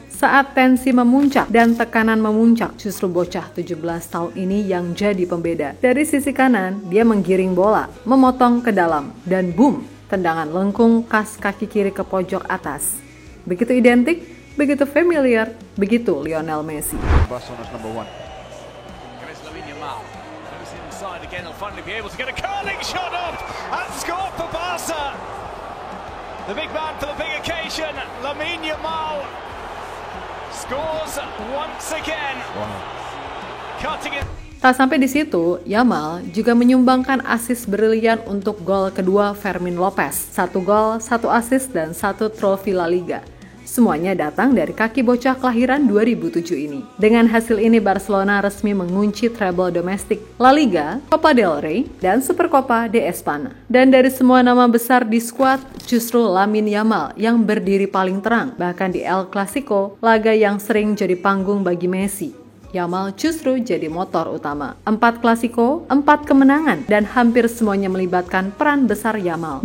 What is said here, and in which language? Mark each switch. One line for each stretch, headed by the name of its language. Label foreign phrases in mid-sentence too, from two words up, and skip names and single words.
Indonesian: Saat tensi memuncak dan tekanan memuncak, justru bocah 17 tahun ini yang jadi pembeda. Dari sisi kanan, dia menggiring bola, memotong ke dalam, dan boom, tendangan lengkung khas kaki kiri ke pojok atas. Begitu identik, begitu familiar, begitu Lionel Messi.
English: Barcelona's number one. Inside again, he'll finally be able to get a curling shot off and score for Barca. The big man for the big occasion, Lamine Yamal, scores once again. Wow. Cutting it.
Indonesian: Tak sampai di situ, Yamal juga menyumbangkan assist brilian untuk gol kedua Fermin Lopez. 1 gol, 1 assist, dan 1 trofi La Liga. Semuanya datang dari kaki bocah kelahiran 2007 ini. Dengan hasil ini, Barcelona resmi mengunci treble domestik La Liga, Copa del Rey, dan Supercopa de España. Dan dari semua nama besar di skuad, justru Lamine Yamal yang berdiri paling terang. Bahkan di El Clasico, laga yang sering jadi panggung bagi Messi, Yamal justru jadi motor utama. 4 klasiko, 4 kemenangan, dan hampir semuanya melibatkan peran besar Yamal.